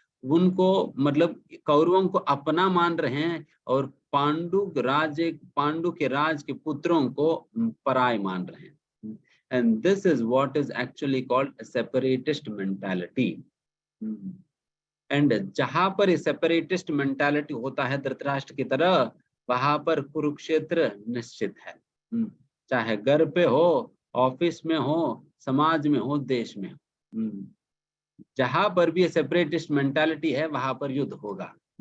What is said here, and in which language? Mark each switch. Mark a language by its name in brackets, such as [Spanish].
[Hindi] उनको मतलब कौरवों को अपना मान रहे हैं और पांडु के राज के पुत्रों को पराय मान रहे हैं। [English] And this is what is actually called a separatist mentality. [Hindi] And जहां पर सेपरेटिस्ट मेंटालिटी होता है धृतराष्ट्र की तरह, वहां पर कुरुक्षेत्र निश्चित है। चाहे घर पे हो, ऑफिस में हो, समाज में हो, देश में हो, जहां पर भी सेपरेटिस्ट मेंटालिटी है वहां पर युद्ध होगा।